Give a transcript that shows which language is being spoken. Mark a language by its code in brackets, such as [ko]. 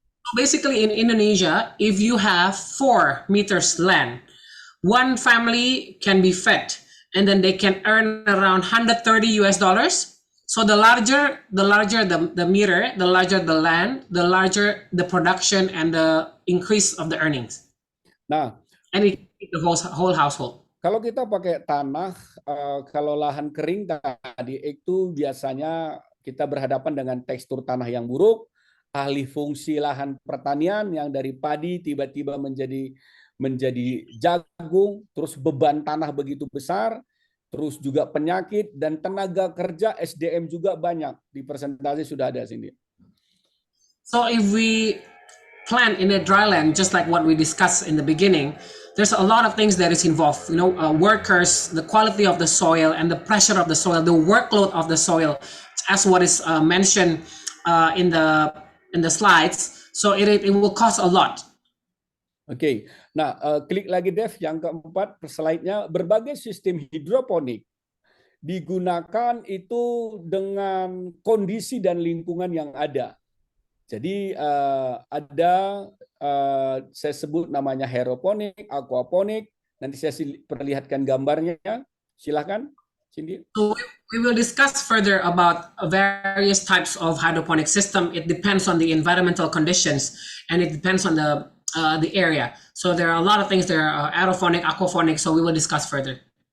[en] So basically in Indonesia, if you have 4 meters land, one family can be fed and then they can earn around $130 US dollars. So the larger the meter, the larger the land, the larger the production and the increase of the earnings. Nah, and it the whole household. [id] Kalau kita pakai tanah, kalau lahan kering tadi itu biasanya kita berhadapan dengan tekstur tanah yang buruk, alih fungsi lahan pertanian yang dari padi tiba-tiba menjadi jagung, terus beban tanah begitu besar, terus juga penyakit dan tenaga kerja SDM juga banyak. Di presentasi sudah ada sini. [en] So if we plant in a dry land, just like what we discussed in the beginning, there's a lot of things that is involved. Workers, the quality of the soil and the pressure of the soil, the workload of the soil, as what is mentioned in the slides. So it will cost a lot. [id] Oke, nah klik lagi Dev yang keempat slide-nya. Berbagai sistem hidroponik digunakan itu dengan kondisi dan lingkungan yang ada. Jadi ada saya sebut namanya hydroponik, aquaponik. Nanti saya perlihatkan gambarnya. Silahkan, Cindy. [en] So we will discuss further about various types of hydroponic system. It depends on the environmental conditions and it depends on the area. So there are a lot of things there, aerophonic, aquaphonic, so we will discuss further.